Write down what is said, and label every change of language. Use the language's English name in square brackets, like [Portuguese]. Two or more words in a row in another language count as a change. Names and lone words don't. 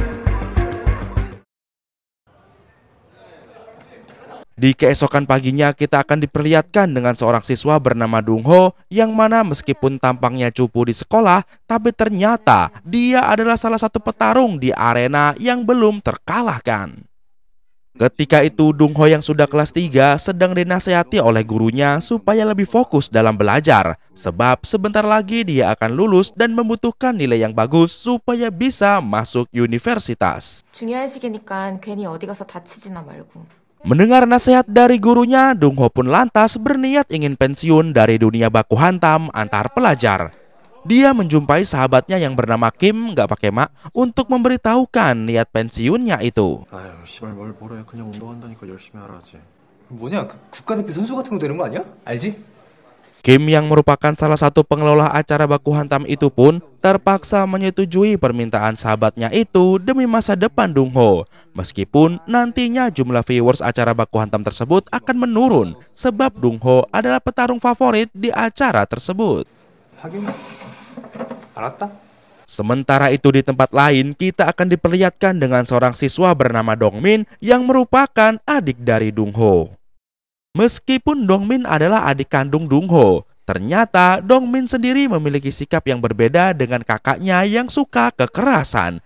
[Indonesian] Di keesokan paginya kita akan diperlihatkan dengan seorang siswa bernama Dong Ho yang mana meskipun tampangnya cupu di sekolah, tapi ternyata dia adalah salah satu petarung di arena yang belum terkalahkan. Ketika itu Dong Ho yang sudah kelas 3 sedang dinasehati oleh gurunya supaya lebih fokus dalam belajar, sebab sebentar lagi dia akan lulus dan membutuhkan nilai yang bagus supaya bisa masuk universitas. [Korean] 중요한 시기니까 괜히 어디 가서 다치지나 말고. [Indonesian] Mendengar nasihat dari gurunya, Dong Ho pun lantas berniat ingin pensiun dari dunia baku hantam antar pelajar. Dia menjumpai sahabatnya yang bernama Kim, nggak pakai mak, untuk memberitahukan niat pensiunnya itu. [Korean] 아유, 씨발 뭘 벌어야 그냥 운동한다니까 열심히 하라지. 뭐냐, 국가대표 선수 같은 거 되는 거 아니야? 알지? [Indonesian] Kim yang merupakan salah satu pengelola acara baku hantam itu pun terpaksa menyetujui permintaan sahabatnya itu demi masa depan Dong Ho. Meskipun nantinya jumlah viewers acara baku hantam tersebut akan menurun, sebab Dong Ho adalah petarung favorit di acara tersebut. [Korean] 하긴 알았다. [Indonesian] Sementara itu di tempat lain kita akan diperlihatkan dengan seorang siswa bernama Dong Min yang merupakan adik dari Dong Ho. Meskipun Dong Min adalah adik kandung Dong Ho, ternyata Dong Min sendiri memiliki sikap yang berbeda dengan kakaknya yang suka kekerasan.